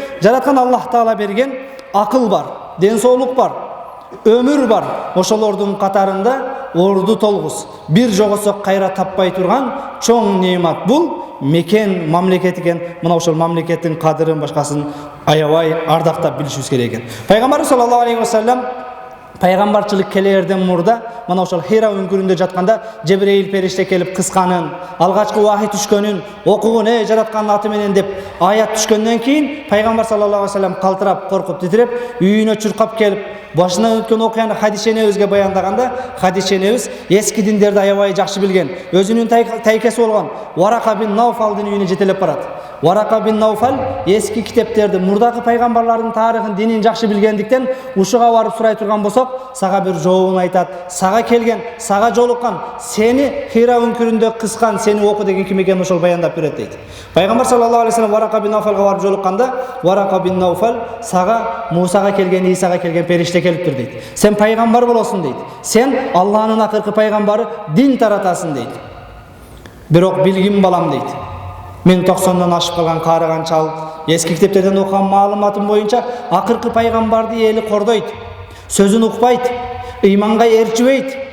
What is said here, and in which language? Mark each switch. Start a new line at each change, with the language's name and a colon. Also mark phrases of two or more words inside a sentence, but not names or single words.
Kyrgyz: Демек, жараткан Аллах Таала берген акыл бар, ден соолук бар, ömür бар. Ошолордун катарында орду толгус. Бир жогосок кайра таппай турган чоң неимат бул мекен мамлекет экен. Мына ошол мамлекеттин кадырын башкасын аябай ардактап билишибиз керек экен. Пайгамбар
Arabic: صلى الله عليه وسلم
Kyrgyz: пайгамбарчылык келерден мурда мына ошол Хира үңгүрүндө жатканда Жебреил периште келип кысканын, алгачкы вахий түшкөнүн, окугун жараткандын аты менен деп аят түшкөндөн кийин пайгамбар
Arabic: صلى الله عليه وسلم
Kyrgyz: калтырап, коркуп, титиреп, үйүнө чуркап келип, башынан өткөн окуяны Хадиша энебизге баяндаганда, Хадиша энебиз эски диндерди аябай жакшы билген, өзүнүн тайкеси болгон Варака бин Науфалдын үйүнө жетелеп барат. Варака бин Науфал эски китептерди, мурдагы пайгамбарлардын тарыхын, динин жакшы билгендиктен ушуга барып сурай турган болсок, сага бир жообун айтат. Сага келген, сага жолуккан, сени Хира үңгүрүндө кыскан, сени оку деген ким экенин ошол баяндап берет дейт. Пайгамбар
Arabic: صلى الله عليه وسلم
Kyrgyz: Варака бин Науфалга барып жолукканда, Варака бин Науфал сага Мусага келген, Исага келген периште келиптир дейт. Сен пайгамбар болосуң дейт. Сен Аллахнын акыркы пайгамбары, дин таратасың дейт. Бирок билгин балам дейт. Мен 90-дан ашып калган карыган чал, эски китептерден окуган маалыматым боюнча акыркы пайгамбарды эли кордойт, сөзүн укпайт, ыйманга ээрчибейт.